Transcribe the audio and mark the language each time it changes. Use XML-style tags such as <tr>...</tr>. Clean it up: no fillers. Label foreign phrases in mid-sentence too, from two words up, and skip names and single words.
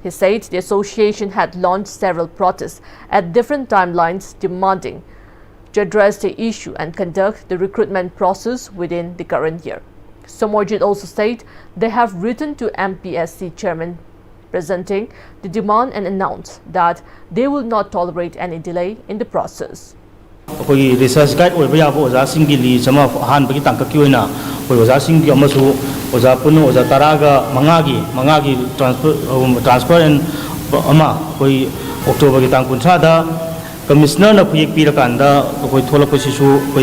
<en>He said the association had launched several protests at different timelines demanding to address the issue and conduct the recruitment process within the current year. Somojit also said they have written to MPSC chairman presenting the demand and announced that they will not tolerate any delay in the process.</en> <mni>ꯑꯩꯈꯣꯏꯒꯤ</mni> <en>resource guide</en> <mni>ꯑꯣꯏꯕ ꯌꯥꯕ ꯑꯣꯖꯥꯁꯤꯡꯒꯤ ꯂꯤꯁ ꯑꯃ ꯑꯍꯥꯟꯕꯒꯤ ꯇꯥꯡꯀꯛꯀꯤ ꯑꯣꯏꯅ ꯑꯩꯈꯣꯏ ꯑꯣꯖꯥꯁꯤꯡꯒꯤ ꯑꯃꯁꯨ ꯑꯣꯖꯥ ꯄꯨꯟꯅ ꯑꯣꯖꯥ ꯇꯔꯥꯒ ꯃꯉꯥꯒꯤ</mni> <en>transfer and</en> <mni>ꯑꯃ ꯑꯩꯈꯣꯏ ꯑꯣꯛꯇꯣꯕꯔꯒꯤ ꯇꯥꯡ 30ꯗ ꯀꯃꯤꯁꯅꯔꯅ ꯈꯨꯌꯦꯛ ꯄꯤꯔꯀꯥꯟꯗ ꯑꯩꯈꯣꯏ ꯊꯣꯛꯂꯛꯄꯁꯤꯁꯨ ꯑꯩꯈꯣꯏ</mni>